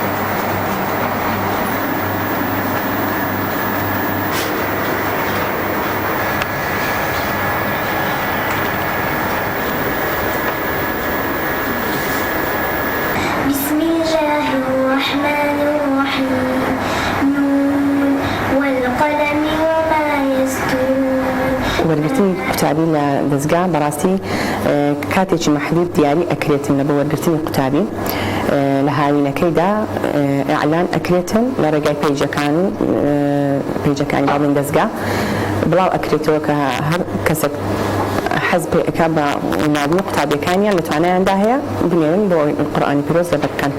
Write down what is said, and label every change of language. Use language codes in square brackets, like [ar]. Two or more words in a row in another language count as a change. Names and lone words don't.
[ar] بسم الله الرحمن الرحيم نون والقلم وما يسطرون. [ckb] وەرگرتنی قوتابی لە دەستگا بەڕاستی کاتێکی محدود دیاری ئەکرێتن لە بۆ وەرگرتنی قوتابی لە هاوینەکەیدا ئەعلان ئەکرێتن لە ڕێگای پەیجەکانی باڵین دەستگا بڵاو ئەکرێتەوە کە هەر کەسێک حەز پێ ئەکا بە ناردنی قوتابیەکانیان لە توانایاندا هەیە بنێرن بۆ قورئانی پیرۆز لەبەر بکەن.